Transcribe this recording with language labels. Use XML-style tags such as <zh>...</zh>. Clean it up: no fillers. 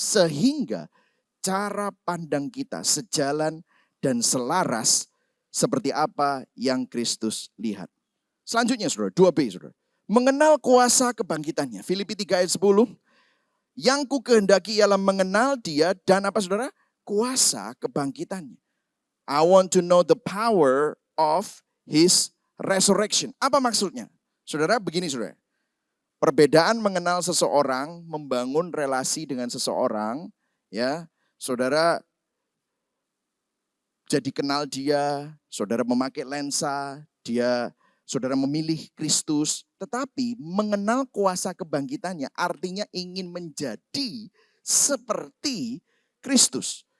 <id>Sehingga cara pandang kita sejalan dan selaras seperti apa yang Kristus lihat. Selanjutnya saudara, 2B saudara. Mengenal kuasa kebangkitannya. Filipi 3 ayat 10. Yang ku kehendaki ialah mengenal Dia dan apa saudara? Kuasa kebangkitannya.</id> <en>I want to know the power of His resurrection.</en> <id>Apa maksudnya? Saudara, begini saudara. Perbedaan mengenal seseorang, membangun relasi dengan seseorang, ya. Saudara jadi kenal dia, saudara memakai lensa, saudara memilih Kristus, tetapi mengenal kuasa kebangkitannya artinya ingin menjadi seperti Kristus.</id>